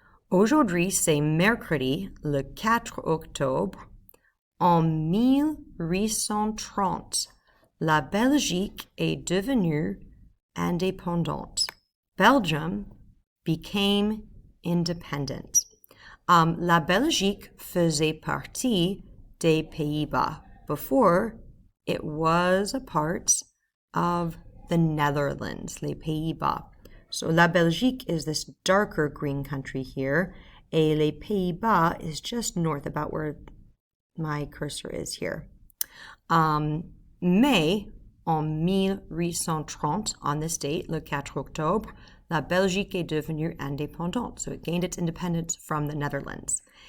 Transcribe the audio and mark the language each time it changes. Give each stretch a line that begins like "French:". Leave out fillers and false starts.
French: Aujourd'hui, c'est mercredi, le 4 octobre. En 1830, la Belgique est devenue indépendante.
English: Belgium became independent.
French: La Belgique faisait partie des Pays-Bas.
English: Before, it was a part of the Netherlands, les Pays-Bas. So la Belgique is this darker green country here, et les Pays-Bas is just north, about where my cursor is here.
French: Mais, en 1830,
English: on this date,
French: le 4 octobre, la Belgique est devenue indépendante.
English: So it gained its independence from the Netherlands.